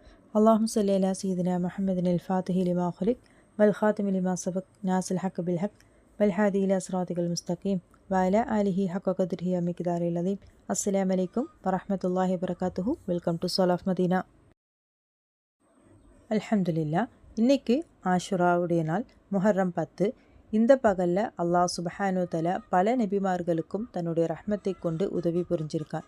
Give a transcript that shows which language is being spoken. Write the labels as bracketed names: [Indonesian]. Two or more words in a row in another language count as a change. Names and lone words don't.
[Arabic] اللهم صل على سيدنا محمد الفاتح لما خلق والخاتم لما سبق ناصر الحق بالحق والهادي إلى صراطك المستقيم وعلى آله حق قدره ومقداره العظيم. السلام عليكم ورحمة الله وبركاته. [English] Welcome to Soul of Madina. அல்ஹம்துலில்லாஹ். [Tamil] இன்னைக்கு ஆஷுராவுடைய நாள், முஹர்ரம் 10. இந்த பகலில் [Arabic] الله سبحانه تعالى [Tamil] பல நபிமார்களுக்கும் தன்னுடைய ரஹ்மத்தை கொண்டு உதவி புரிஞ்சிருக்கான்.